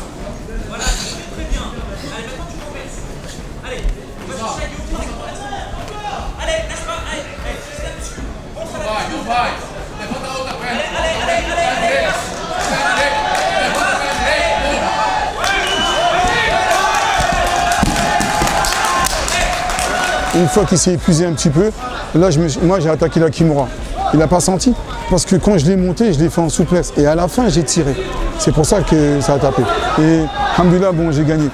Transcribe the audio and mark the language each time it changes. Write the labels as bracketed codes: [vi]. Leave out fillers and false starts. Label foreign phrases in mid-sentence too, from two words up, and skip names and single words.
[fr] Voilà, très bien. Allez, maintenant tu compenses. Allez, vas-y, [pt] chega e o [fr] Allez, laisse-moi, allez, reste dessus. [pt] Não vai. Levanta a outra perna. Allez. Levanta a perna direita. [fr] Une fois qu'il s'est épuisé un petit peu, là, moi j'ai attaqué la Kimura. Il n'a pas senti, parce que quand je l'ai monté, je l'ai fait en souplesse. Et à la fin, j'ai tiré. C'est pour ça que ça a tapé. Et alhamdoulilah, bon, j'ai gagné.